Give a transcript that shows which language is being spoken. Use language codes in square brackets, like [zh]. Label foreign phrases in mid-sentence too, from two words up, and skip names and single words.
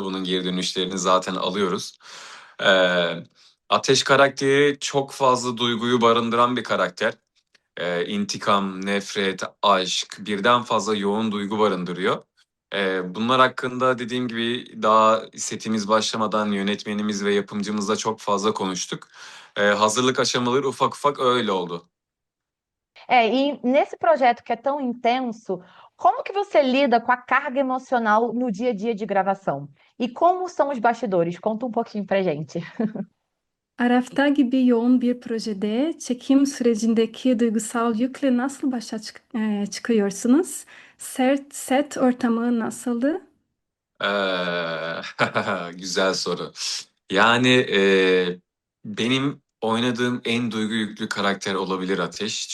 [tr] Bunun geri dönüşlerini zaten alıyoruz. Ee, Ateş karakteri çok fazla duyguyu barındıran bir karakter. İntikam, nefret, aşk, birden fazla yoğun duygu barındırıyor. Bunlar hakkında dediğim gibi daha setimiz başlamadan yönetmenimiz ve yapımcımızla çok fazla konuştuk. Hazırlık aşamaları ufak ufak öyle oldu. [pt] E nesse projeto que é tão intenso, como que você lida com a carga emocional no dia a dia de gravação? E como são os bastidores? Conta um pouquinho pra gente. [tr] Arafta gibi yoğun bir projede çekim sürecindeki duygusal yükle nasıl çıkıyorsunuz? Set ortamı nasıldı? Güzel soru. Yani benim oynadığım en duygu yüklü karakter olabilir Ateş.